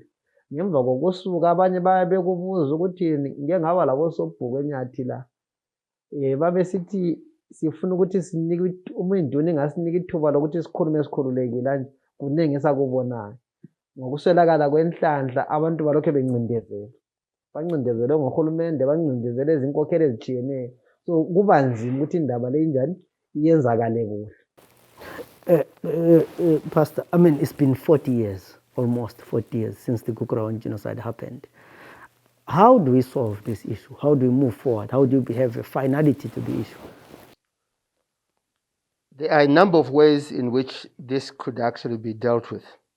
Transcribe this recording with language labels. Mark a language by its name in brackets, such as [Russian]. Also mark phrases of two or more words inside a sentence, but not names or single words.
[North Ndebele] Ngemva kokusuka abanye bekubuza ukuthi ngeke ngaba labo sobhuku enyathi la, babe sithi sifuna ukuthi sinike uminduni ingasinika ithuba lokuthi sikhulume sikhululekile kanje, kuningi esakubonayo. Ngokuswelakala kwenhlanhla abantu balokho bencindezela, bancindezele ngohulumende, bancindezele izinkokheli ezitshiyeneyo. So kuba nzima ukuthi indaba le injani iyenzakale kuhle. [English] Pastor, I mean, it's been 40 years, almost 40 years since the Gukurahundi genocide happened. How do we solve this issue? How do we move forward? How do we have a finality to the issue? There are a number of ways in which this could actually be dealt with.